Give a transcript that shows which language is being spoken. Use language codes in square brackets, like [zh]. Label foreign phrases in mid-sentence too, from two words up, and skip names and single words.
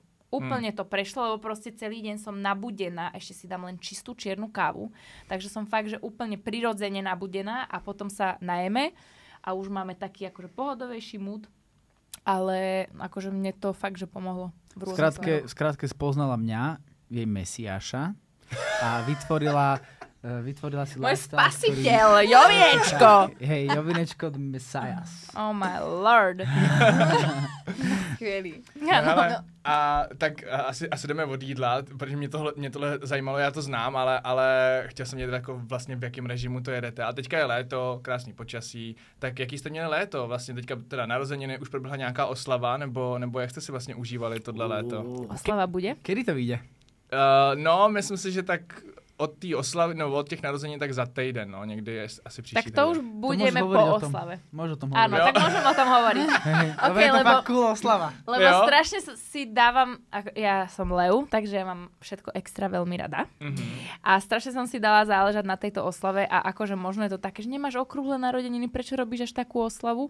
[sk] Úplne to prešlo, lebo proste celý deň som nabudená, ešte si dám len čistú čiernu kávu, takže som fakt, že úplne prirodzene nabudená a potom sa najeme a už máme taký akože pohodovejší mood, ale akože mne to fakt, že pomohlo. Skrátke spoznala mňa, jej mesiáša a vytvorila si môj spasiteľ, Jovinečko. Hej, Jovinečko [en] the Messias. Oh my lord. [cs] Skvělý. A tak asi jdeme od jídla, protože mě tohle zajímalo, já to znám, ale chtěl jsem vědět jako vlastně v jakém režimu to jedete. A teďka je léto, krásný počasí, tak jaký jste měli léto? Vlastně teďka teda narozeniny, už proběhla nějaká oslava, nebo jak jste si vlastně užívali tohle léto? Oslava bude? [sk] Kedy to vyjde? [cs] No, myslím si, že tak od té oslavy, no od těch narození tak za týden, no, někdy je asi příští [sk] Tak to už budeme po oslave. Môžu o tom hovoriť. Áno, tak môžem o tom hovoriť. Okay, je to fakt cool oslava. Lebo strašne si dávam, ja som Leu, takže ja mám všetko extra veľmi rada. A strašne som si dala záležať na tejto oslave a akože možno je to také, že nemáš okrúhle narodeniny, prečo robíš až takú oslavu?